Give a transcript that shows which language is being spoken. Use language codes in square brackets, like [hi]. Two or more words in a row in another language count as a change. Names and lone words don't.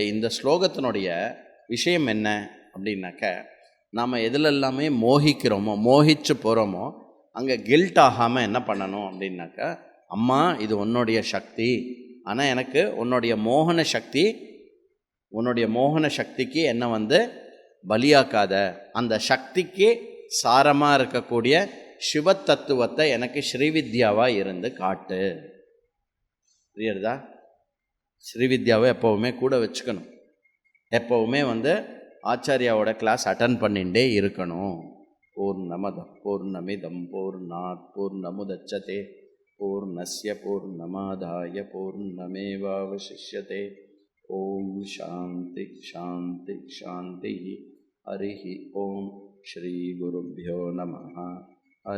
[ta] இந்த ஸ்லோகத்தினுடைய விஷயம் என்ன அப்படின்னாக்க, நாம் எதிலெல்லாமே மோகிக்கிறோமோ, மோகிச்சு போகிறோமோ, அங்கே கில்ட் ஆகாமல் என்ன பண்ணணும் அப்படின்னாக்கா, அம்மா இது உன்னுடைய சக்தி, ஆனால் எனக்கு உன்னுடைய மோகன சக்திக்கு என்னை வந்து பலியாக்காத, அந்த சக்திக்கு சாரமாக இருக்கக்கூடிய சிவ தத்துவத்தை எனக்கு ஸ்ரீவித்யாவாக இருந்து காட்டு. புரியுறதா? ஸ்ரீவித்யாவை எப்போவுமே கூட வச்சுக்கணும். எப்போவுமே வந்து ஆச்சாரியாவோட [en] class attend [ta] பண்ணிகிட்டே இருக்கணும். [sa] पूर्णमदः पूर्णमिदं पूर्णात् पूर्णमुदच्यते पूर्णस्य पूर्णमादाय पूर्णमेवावशिष्यते. ॐ शान्ति शान्ति शान्ति. हरिः ॐ. श्री गुरुभ्यो नमः.